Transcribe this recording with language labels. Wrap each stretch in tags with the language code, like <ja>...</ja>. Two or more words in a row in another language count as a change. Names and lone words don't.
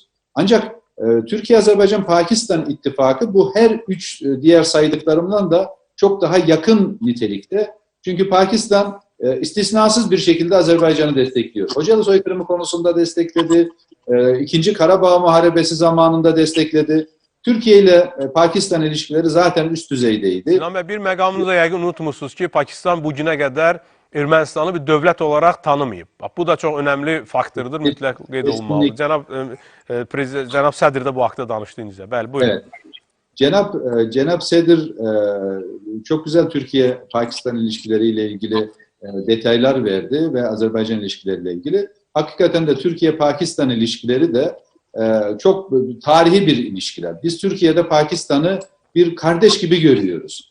<tr>Ancak Türkiye, Azerbaycan, Pakistan ittifakı bu her üç diğer saydıklarımdan da çok daha yakın nitelikte. Çünkü Pakistan istisnasız bir şekilde Azerbaycan'ı destekliyor. Hocalı soykırımı konusunda destekledi. İkinci Karabağ Muharebesi zamanında destekledi. Türkiye ile Pakistan ilişkileri zaten üst düzeydeydi.</tr> <az>Sinan bəy, bir məqamını da yəqin unutmuşsunuz ki, Pakistan bu günə qədər Ermənistanı bir dövlət olaraq tanımayıb. Bu da çox önəmli faktordur, mütləq qeyd olunmalıdır. Cənab Sədr də bu haqda danışdı incə. Bəli, buyurun.</az> <tr>Evet. Cenab Sedr çok güzel Türkiye-Pakistan ilişkileriyle ilgili detaylar verdi ve Azerbaycan ilişkileriyle ilgili. Hakikaten de Türkiye-Pakistan ilişkileri de çok tarihi bir ilişkiler. Biz Türkiye'de Pakistan'ı bir kardeş gibi görüyoruz.</tr>